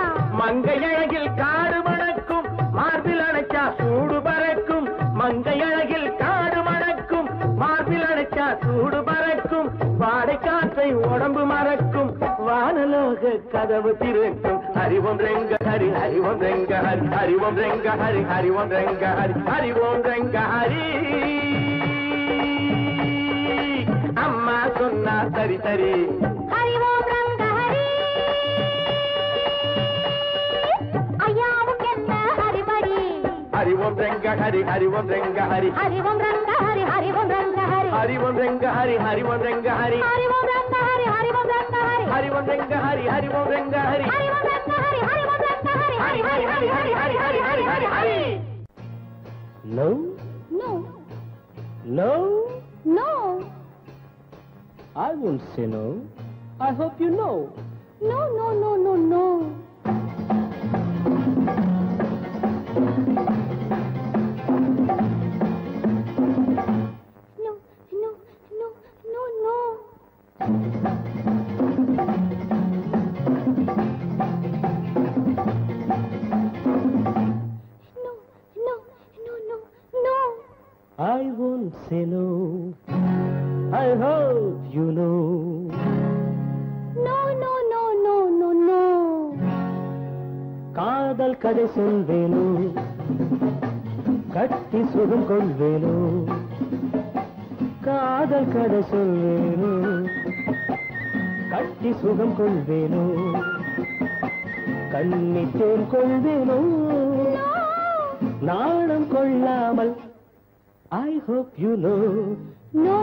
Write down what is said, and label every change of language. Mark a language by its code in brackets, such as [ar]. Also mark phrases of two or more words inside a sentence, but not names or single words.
[ta] மங்கையழகில் காடு மணக்கும் மார்பில் அணைச்சா சூடு பறக்கும் மங்கையழகில் காடு மணக்கும் மார்பில் அணைச்சா சூடு பறக்கும் வாடை காற்றை உடம்பு மறக்கும் வானலோக கதவு திறக்கும் ஹரி ஓம் ரங்க ஹரி ஹரி ஓம் ரங்க ஹரி ஹரி ஓம் ரங்க ஹரி ஹரி ஓம் ரங்க ஹரி ஹரி ஓம் ரங்க ஹரி அம்மா சொன்னா சரி சரி ஹரி ஓம் ரங்க ஹரி ஐயா Om Ranga Hari Hari Om Ranga Hari Hari Om Ranga Hari Hari Om Ranga Hari Hari Om Ranga Hari Hari Om Ranga Hari Hari Om Ranga Hari Hari Om Ranga Hari Hari Om Ranga Hari Hari Om Ranga Hari Hari Om Ranga Hari Hari Om Ranga Hari Hari Hari Hari Hari Hari Hari Hari Hari Hari. [en] No, No, no, no, I won't say no. I hope you know. no, no, no, no, no. No, no, no, no, no. No, no, no, no, no. I won't say no. I hope you know. No, no, no, no, no, no. [ta] காதல் கதை சொல்வேனோ, கட்டி சுகம் கொள்வேனோ. காதல் கதை சொல்வேனோ, கட்டி சுகம் கொள்வேனோ. கண்ணித்தேன் கொள்வேனோ, நாணம் கொள்ளாமல். [en] I hope you know. No.